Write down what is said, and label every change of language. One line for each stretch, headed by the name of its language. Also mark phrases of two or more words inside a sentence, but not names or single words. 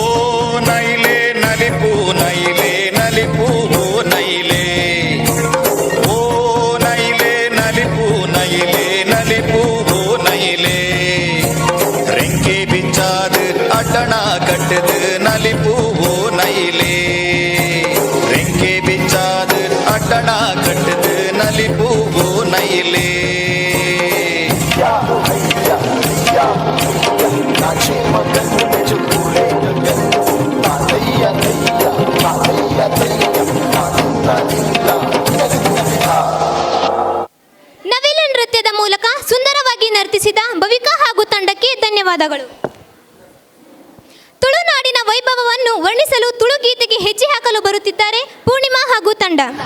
Tulu: ನೈಲೇ ನಲಿಪೂ ನೈಲೇ ನಲಿಪೂ ನೈಲೇ ಓ ನೈಲೇ ನಲಿಪೂ ನೈಲೇ ನಲಿಪೂ ನೈಲೇ ರೆಂಕೆ ಬಿಚ್ಚಾದು ಅಡ್ಡಣ ಕಟ್ಟದು ನಲಿಪೂ ನೈಲೇ ರೆಂಕೆ ಬಿಚ್ಚಾದು ಅಡ್ಡಣ ಕಟ್ಟದು ನಲಿಪೂ ನೈಲೇ
Kannada: ನವಿಲು ನೃತ್ಯದ ಮೂಲಕ ಸುಂದರವಾಗಿ ನರ್ತಿಸಿದ ಭವಿಕಾ ಹಾಗೂ ತಂಡಕ್ಕೆ ಧನ್ಯವಾದಗಳು. ತುಳುನಾಡಿನ ವೈಭವವನ್ನು ವರ್ಣಿಸಲು ತುಳು ಗೀತೆಗೆ ಹೆಜ್ಜೆ ಹಾಕಲು ಬರುತ್ತಿದ್ದಾರೆ ಪೂರ್ಣಿಮಾ ಹಾಗೂ ತಂಡ.